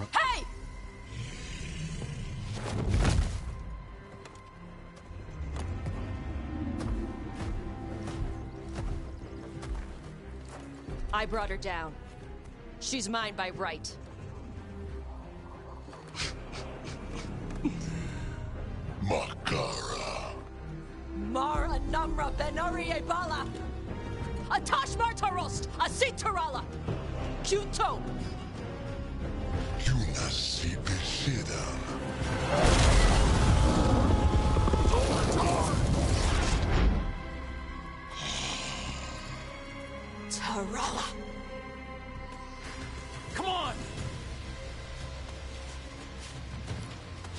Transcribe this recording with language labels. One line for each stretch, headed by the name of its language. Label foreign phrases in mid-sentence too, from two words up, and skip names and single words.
English: Hey! I brought her down. She's mine by right. Makara. Mara Namra Benari Ebala! Atash Martarost! Asitarala! Kyuto! Yunasi Besida. Tarala! Come on!